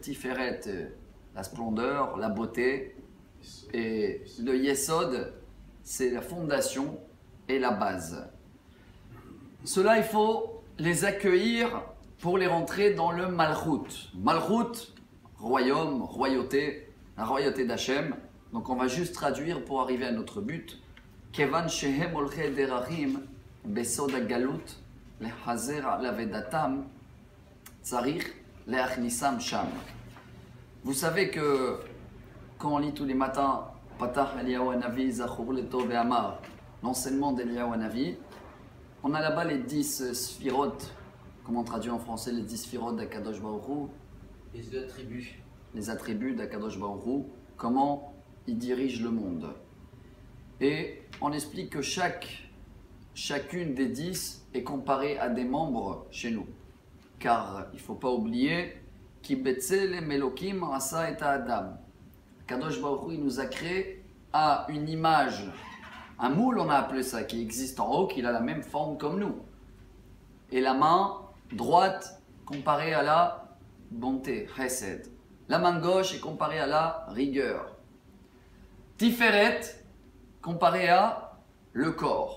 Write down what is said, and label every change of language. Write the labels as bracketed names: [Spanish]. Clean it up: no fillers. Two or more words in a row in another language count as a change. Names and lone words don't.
[French] Tiferet, la splendeur, la beauté. Et le Yesod, c'est la fondation et la base. Cela, il faut les accueillir pour les rentrer dans le Malchut. Malchut, royaume, royauté. La royauté d'Hachem. Donc on va juste traduire pour arriver à notre but. [Hebrew] כיוון שהם הולכי דרכים בסוד הגלות להחזיר לאבידתם צריך להכניסם שם. [French] Vous savez que quand on lit tous les matins Patach Eliyahu Hanavi Zachor Leto Ve'amar, l'enseignement d'Eliyahu Hanavi, on a là-bas les 10 sphirot, comment on traduit en français les 10 sphirot d'Akadosh Baruch Hu? Les attributs. Les attributs d'Akadosh Baruch Hu, comment il dirige le monde. Et on explique que chacune des 10 est comparée à des membres chez nous. Car il ne faut pas oublier [Hebrew] כי בצלם אלוקים עשה את אדם. [French] Akadosh Baruch Hu, il nous a créé à une image, un moule on a appelé ça, qui existe en haut, qui a la même forme comme nous. Et la main droite comparée à la bonté, chesed. La main gauche est comparée à la rigueur. Tiferet, comparé à le corps.